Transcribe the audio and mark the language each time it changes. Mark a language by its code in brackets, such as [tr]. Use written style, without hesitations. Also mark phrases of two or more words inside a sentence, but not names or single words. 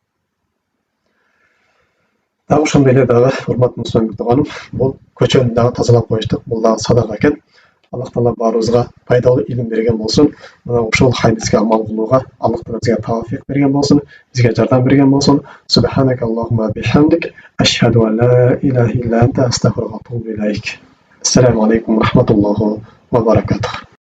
[ky] Дагы ошондой эле дагы урматтуу мусулман биртуганым, бул көчөнү дагы тазалап коюштук, бул дагы садака экен. Аллах Таала баарыбызга пайдалуу илим берген болсун. Мына ушул хадиске амал кылууга Аллах Таала бизге тавфик берген болсун, бизге жардам берген болсун. [ar] سبحانك اللهم وبحمدك أشهد أن لا إله إلا أنت أستغفرك وأتوب إليك. السلام عليكم ورحمة الله وبركاته.